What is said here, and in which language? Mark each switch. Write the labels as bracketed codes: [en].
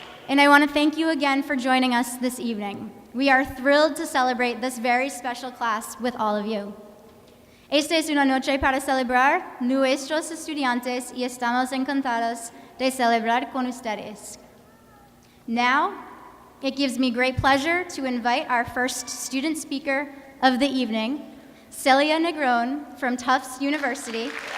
[en] And I want to thank you again for joining us this evening. We are thrilled to celebrate this very special class with all of you. [es] Esta es una noche para celebrar nuestros estudiantes y estamos encantados de celebrar con ustedes. [en] Now, it gives me great pleasure to invite our first student speaker of the evening, Celia Negron from Tufts University.